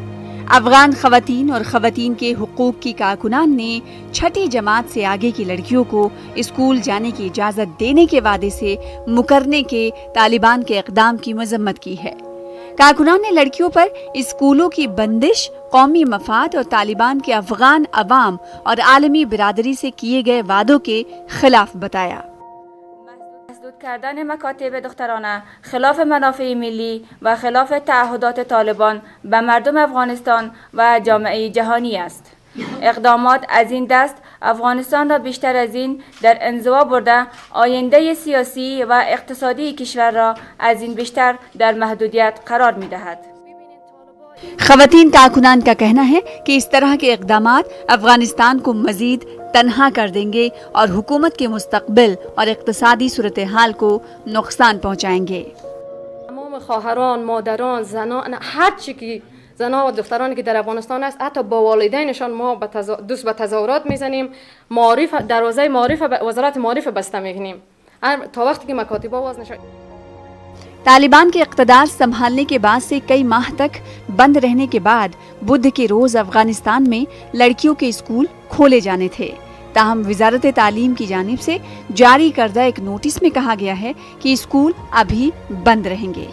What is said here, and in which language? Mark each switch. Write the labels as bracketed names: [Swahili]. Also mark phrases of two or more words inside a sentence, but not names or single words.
[Hindi] अफगान खवातीन और खवातीन के हुकूक की कारकुनान ने 6ठी जमात से आगे की लड़कियों को स्कूल जाने की इजाजत देने के वादे से मुकरने के तालिबान के इक़दाम की मजम्मत की है। कारकुनान ने लड़कियों पर स्कूलों की बंदिश कौमी मफाद और तालिबान के अफगान अवाम और आलमी बिरादरी से किए गए वादों के खिलाफ बताया। [Persian] مسدود کردن مکاتب دخترانه خلاف منافع ملی و خلاف تعهدات طالبان به مردم افغانستان و جامعه جهانی است. اقدامات از این دست افغانستان را بیشتر از این در انزوا برده آینده سیاسی و اقتصادی کشور را از این بیشتر در محدودیت قرار می دهد. खवातीन कारकुनान का कहना है कि इस तरह के इक़दामात अफगानिस्तान को मजीद तन्हा कर देंगे और हुकूमत के मुस्तक़बिल और इक़्तिसादी सूरत हाल को नुकसान पहुँचाएंगे। तमाम خواهران، مادران، زنان، هر چی که زنان و دخترانی که در افغانستان است، حتی با والدینشان ما دوست به تظاهرات میزنیم، معارف دروازه معارف وزارت معارف بسته میکنیم تا وقتی که مکاتب باز نشه. [Hindi] तालिबान के इक़्तिदार संभालने के बाद से कई माह तक बंद रहने के बाद बुध के रोज अफगानिस्तान में लड़कियों के स्कूल खोले जाने थे। ताहम वजारत तालीम की जानिब से जारी करदा एक नोटिस में कहा गया है कि स्कूल अभी बंद रहेंगे।